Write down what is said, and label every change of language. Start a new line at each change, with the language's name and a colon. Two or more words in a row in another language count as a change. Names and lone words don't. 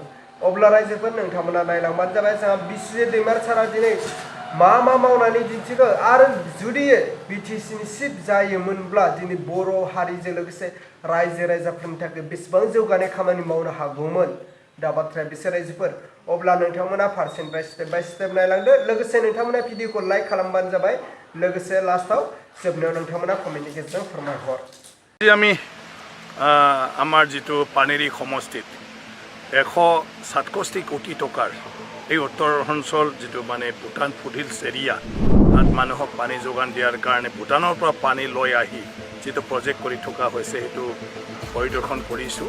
Bodo: अब्ला रायजोफोर नोंथांमोना नायलांबानो जाबाय जोंहा बिस्वजित दैमारि सारा दिनै मा मावनानै दिन्थिखो आरो जुदि बिटिसिनि चिफ जायोमोनब्ला दिनै बर' हारिजों लोगोसे रायजो राजाफोरनि थाखाय बेसेबां जौगानाय खामानि मावनो हागौमोन दा बाथ्राया बिसोर रायजोफोर। अब्ला नोंथांमोना फारसेनिफ्राय
English: step by step
Bodo: नायलांदो लोगोसे नोंथांमोना भिडिअखौ लाइक खालामबानो जाबाय लोगोसे लास्टआव जोबनायाव नोंथांमोना कमेन्टनि गेजेरजों फोरमायहर।
Assamese: আমি আমাৰ যিটো পানেৰী সমষ্টিত 167 কোটি টকাৰ এই উত্তৰ অঞ্চল যিটো মানে ভূটান ফুটহিলছ এৰিয়া তাত মানুহক পানী যোগান দিয়াৰ কাৰণে ভূটানৰ পৰা পানী লৈ আহি যিটো প্ৰজেক্ট কৰি থকা হৈছে সেইটো পৰিদৰ্শন কৰিছোঁ।